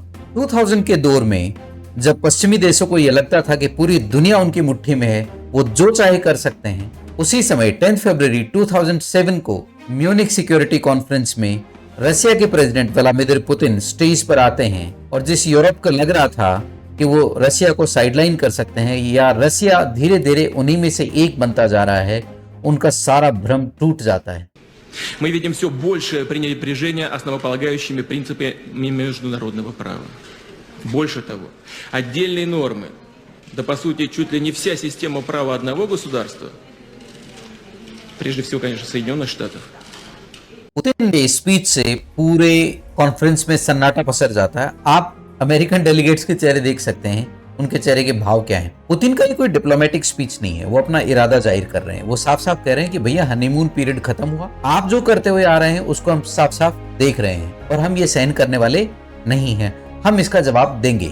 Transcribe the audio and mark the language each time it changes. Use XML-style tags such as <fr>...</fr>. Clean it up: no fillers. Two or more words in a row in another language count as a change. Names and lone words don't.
<hi>2000 के दौर में जब पश्चिमी देशों को यह लगता था कि पूरी दुनिया उनकी मुट्ठी में है, वो जो चाहे कर सकते हैं, उसी समय 10 फरवरी 2007 को म्यूनिक सिक्योरिटी कॉन्फ्रेंस में रशिया के प्रेसिडेंट व्लादिमीर पुतिन स्टेज पर आते हैं और जिस यूरोप को लग रहा था कि वो रशिया को साइडलाइन कर सकते हैं या रशिया धीरे धीरे उन्हीं में से एक बनता जा रहा है, उनका सारा भ्रम टूट जाता है।</hi> <ru>Мы видим все большее пренебрежение основополагающими принципами международного права. Больше того, отдельные нормы, да по сути чуть ли не вся система права одного государства, прежде всего, конечно, Соединенных Штатов.</ru> <hi>पुतिन के स्पीच से पूरे कॉन्फ्रेंस में सन्नाटा पसर जाता है। आप</hi> <en>American delegates</en> <hi>के चेहरे देख सकते हैं, उनके चेहरे के भाव क्या हैं। पुतिन का ये कोई</hi> <en>diplomatic speech</en> <hi>नहीं है, वो अपना इरादा जाहिर कर रहे हैं। वो साफ साफ कह रहे हैं कि भैया</hi> <en>honeymoon period</en> <hi>खत्म हुआ, आप जो करते हुए आ रहे हैं उसको हम साफ साफ देख रहे हैं और हम ये सहन करने वाले नहीं हैं, हम इसका जवाब देंगे।</hi>